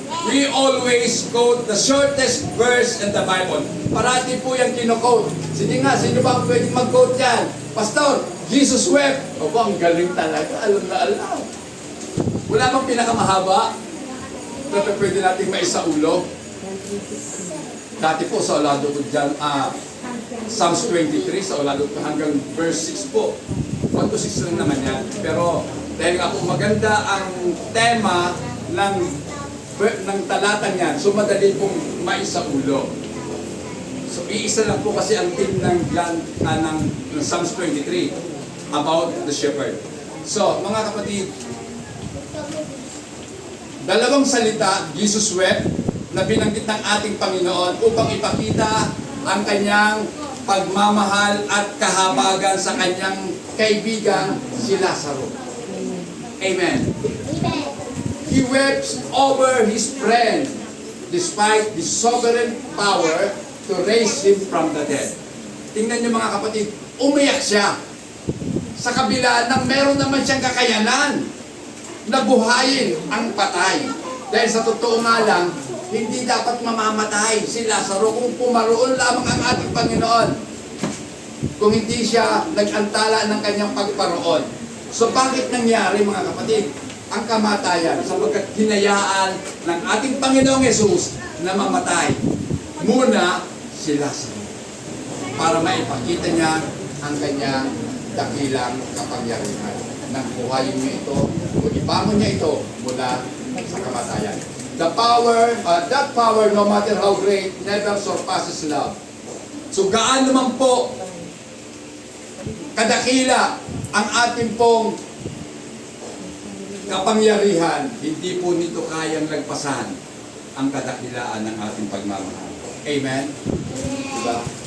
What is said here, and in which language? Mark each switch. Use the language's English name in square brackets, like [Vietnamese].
[English] We always quote the shortest verse in the Bible. [Filipino] Parati po yung kino-quote. Sige nga, sino ba ang pwedeng mag-quote yan? Pastor, [English] Jesus wept. [Filipino] Opo, ang galing talaga. Alam na alam. Wala bang pinakamahaba na pwede natin maisaulo? Dati po sa ulado ko dyan, Psalms 23, sa ulado ko hanggang verse 6 po. 1 to 6 lang naman yan. Pero dahil nga po maganda ang tema ng talata niyan, so madali pong maisaulo. So iisa lang po kasi ang theme ng Psalms 23 [English] about the shepherd. [Filipino] So mga kapatid, dalawang salita, [English] Jesus wept, [Filipino] na binanggit ng ating Panginoon upang ipakita ang kanyang pagmamahal at kahabagan sa kanyang kaibigang si Lazaro. Amen. [English] He wept over his friend despite the sovereign power to raise him from the dead. [Filipino] Tingnan niyo mga kapatid, umiyak siya sa kabila ng meron naman siyang kakayanan na buhayin ang patay. Dahil sa totoo nga lang, hindi dapat mamamatay si Lazaro kung pumaroon lamang ang ating Panginoon. Kung hindi siya nag-antala ng kanyang pagparoon. So bakit nangyari mga kapatid ang kamatayan? Sapagkat hinayaan ng ating Panginoong Yesus na mamatay muna si Lazaro para maipakita niya ang kanyang dakilang kapangyarihan. Nang buhayin niya ito, o ibangon niya ito mula sa kamatayan. [English] That power, no matter how great, never surpasses love. [Filipino] So gaano man po kadakila ang ating pong kapangyarihan, hindi po nito kayang lagpasan ang kadakilaan ng ating pagmamahal. Amen? Diba?